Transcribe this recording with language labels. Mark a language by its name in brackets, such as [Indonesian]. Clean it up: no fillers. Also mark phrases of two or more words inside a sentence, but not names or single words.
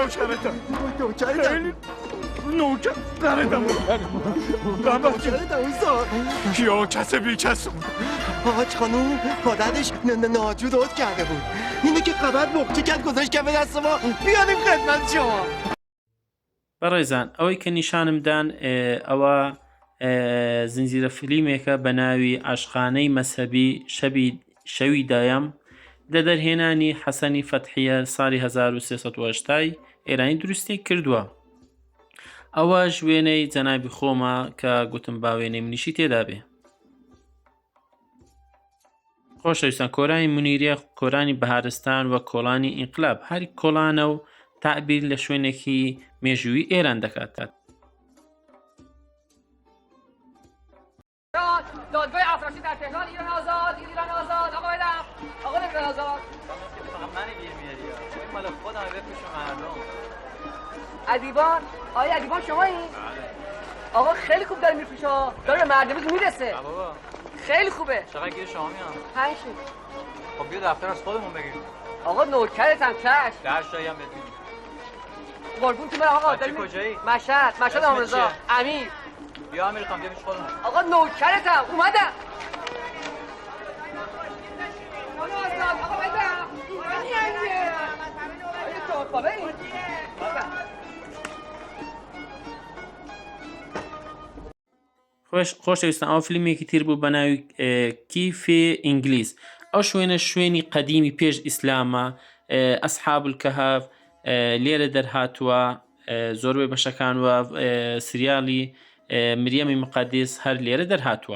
[Persian] نوکرتم نوکرتم نوکرتم اوستا کیا کس بی کس حاج خانوم پادرش ناجو درست کرده بود اینه که خبر بخچه کرد گذاشت کف دست ما بیانیم خدمت شما. [Central Kurdish] بەڕێزان ئەوەی کە نیشانمدان ئەوە زنجیرە فلیمێکە بە ناوی عاشقانەی مەسەبی شەوی دایم دەدەرهێنانی حەسەنی فەتحیە ساڵی 1380 ئێرانی دروستی کردووە. ئەوە وێنەی جەنابی خۆمە کە گوتم با وێنەی منیشی تێدا بێ. خۆشەویستان کۆرانی منیریە کۆرانی بەهارستان و کۆڵانی ئینقلاب هەر کۆڵانە و تعبیر لە شوێنێکی مێژووی ئێران دەکات. [Persian] دادگاه افراشی در تهران ایران آزاد ایران آزاد آقا بدم آقا نمیدن آزاد فقط من گیر میاری این مال خودم بفروش مردم. ادیبان آیا ادیبان شما این؟ آقا خیلی خوب داره میفروشه داره به مردم میرسه. بابا خیلی خوبه. چقدر گیر شما میام؟ 5 خب بیا دفتر از خودمون بگیر. آقا نوکرتم چش 10 تایی هم بهت میدیم. قربون تو من آقا بچه کجایی؟ مشهد اسمت آمرزا چیه؟ امیر. بیا امیر خان بیا پیش خودمون. آقا نوکرتم اومدم. آقا بدم [Central Kurdish] خۆشەویستان ئەو فیلمێکی تر بوو بە ناوی کیفێ ئینگلیز. ئەو شوێنی قەدیمی پێش ئیسلامە ئەسحاب الکەهف لێرە دەرهاتووە زۆربەی بەشەکان وە سریالی مریەمی مقەدس هەر لێرە دەرهاتووە.